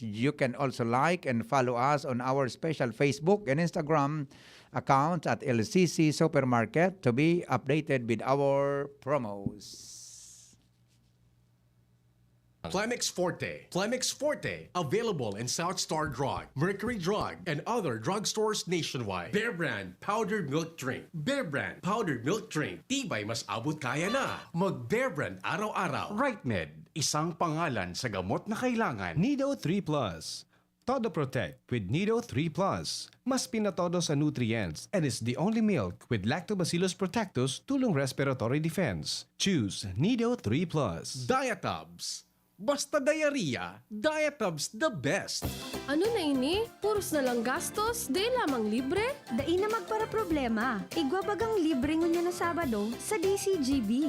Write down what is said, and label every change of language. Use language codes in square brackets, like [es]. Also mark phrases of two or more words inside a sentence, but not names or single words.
[en] You can also like and follow us on our special Facebook and Instagram accounts at LCC Supermarket to be updated with our promos. Plemix Forte, available in South Star Drug, Mercury Drug, and other drugstores nationwide. Bear Brand Powdered Milk Drink. Bear Brand Powdered Milk Drink. [tl] Tibay mas abot kaya na. Mag Bear Brand araw-araw. RightMed, isang pangalan sa gamot na kailangan. [en] Nido 3 Plus. Todo Protect with Nido 3 Plus. [tl] Mas pinatodo sa [en] nutrients and is the only milk with Lactobacillus protectus tulong respiratory defense. Choose Nido 3 Plus. Diatubs. Basta diarrhea, Diatubs the best. [bik] Ano na ini? Puros na lang gastos, di lamang libre? Dai na magpara problema. Igwabagang libre ngunya na Sabado sa DCGB.